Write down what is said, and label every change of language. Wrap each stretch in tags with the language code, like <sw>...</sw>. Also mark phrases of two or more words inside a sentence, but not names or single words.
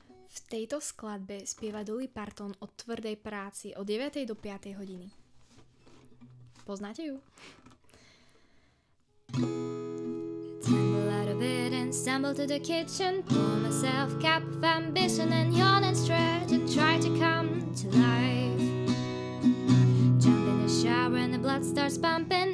<sk>V tejto skladbe spieva Dolly Parton o tvrdej práci od 9. do 5. hodiny. Poznáte ju?</sk> <en>Tumble out of bed and stumble to the kitchen. Pour myself a cup of ambition and yawn and stretch and try to come to life. Jump in the shower and the blood starts pumping.</en>